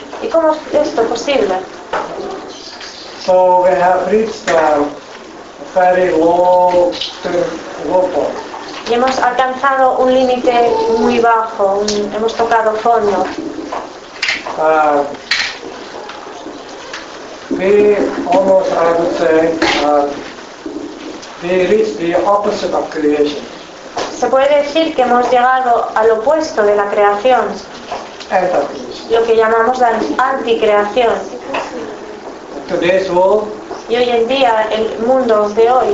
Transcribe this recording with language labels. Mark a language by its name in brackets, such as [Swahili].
[Spanish] ¿Y cómo es esto posible? [English] So we have reached a very low point. [Spanish] Y hemos alcanzado un límite muy bajo, hemos tocado fondo. [English] We almost, I would say, we reached the opposite of creation. [Spanish] Se puede decir que hemos llegado al opuesto de la creación. [English] Anti-creation. [Spanish] Lo que llamamos la anticreación. [English] Today's world. [Spanish] Y hoy en día el mundo de hoy.